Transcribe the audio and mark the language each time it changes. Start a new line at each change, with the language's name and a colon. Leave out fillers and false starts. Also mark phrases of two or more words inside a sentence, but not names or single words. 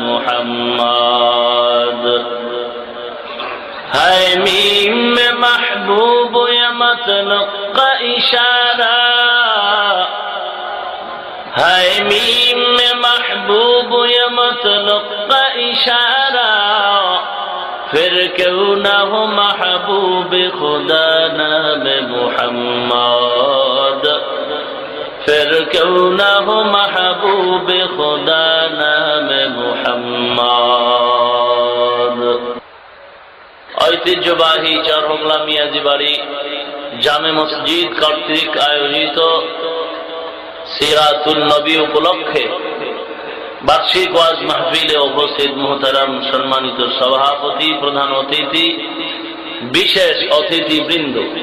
Urdu: محمد ہے میم میں محبوب یا مطلق کا اشارہ ہے میم میں محبوب یا مطلق کا اشارہ پھر کیوں نہ ہو محبوب خدا نام محمد پھر کیوں نہ ہو محبوب خدا نام
Bangla: محمد ঐতিহ্যবাহী চরমংলা মিয়াজি বাড়ি জামে মসজিদ কর্তৃক আয়োজিত সিরাতুল নবী উপলক্ষে বার্ষিক ওয়াজ মাহফিলে উপস্থিত মুহতারাম সম্মানিত সভাপতি প্রধান অতিথি বিশেষ অতিথিবৃন্দ